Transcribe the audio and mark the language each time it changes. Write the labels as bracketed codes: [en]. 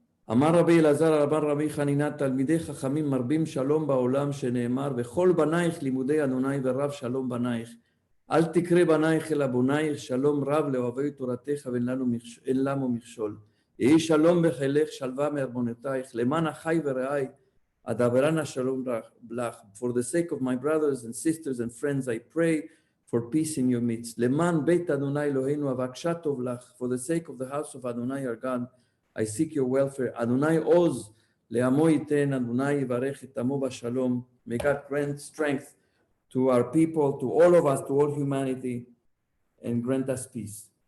[he] אמר רבי אלעזר רבן רבי חנינא תלמידי חכמים מרבים שלום בעולם שנאמר וכל בנייך לימודי אדוני ורב שלום בנייך אל תקרא בנייך אלא בונייך שלום רב לאוהבי תורתך ואין לנו מכשול יהי שלום בחילך שלווה מארמונותייך למען אחי ורעי אדברנה שלום לך. [en] For the sake of my brothers and sisters and friends I pray for peace in your midst. [he] למען בית אדוני אלוהינו אבקשה טוב לך. [en] For the sake of the house of Adonai our God I seek your welfare. [he] Adonai oz le'amo yiten, Adonai yivarech et amo b'shalom. [en] May God grant strength to our people, to all of us, to all humanity, and grant us peace.